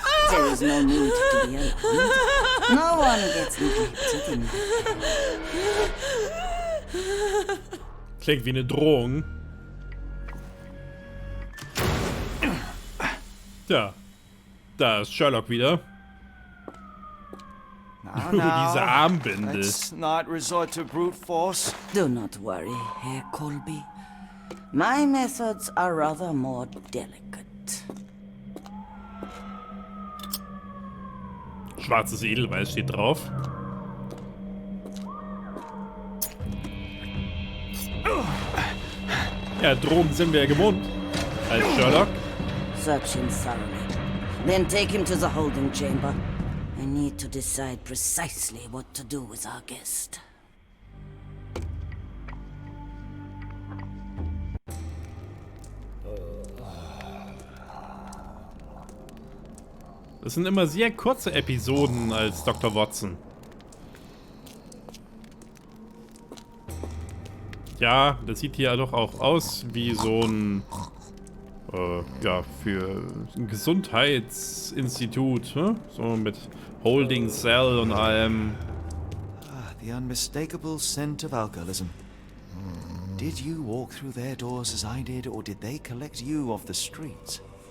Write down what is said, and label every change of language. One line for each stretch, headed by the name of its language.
English: There is no need to be alarmed. No one gets neglected in
German: Klingt wie eine Drohung. Ja, da ist Sherlock wieder. Diese Armbinde.
English: Let's not resort to brute force. Do not worry, Herr Colby. My methods are rather more delicate.
German: Schwarzes Edelweiss steht drauf. Ja, Drogen sind wir ja gewohnt. Als Sherlock.
English: Search him thoroughly. Then take him to the holding chamber. I need to decide precisely what to do with our guest.
German: Das sind immer sehr kurze Episoden als Dr. Watson. Ja, das sieht hier doch auch aus wie so ein, ja, für ein Gesundheitsinstitut, ne? So mit Holding Cell und allem.
English: The unmistakable scent of alcoholism. Did you walk through their doors as I did, or did they collect you off the streets?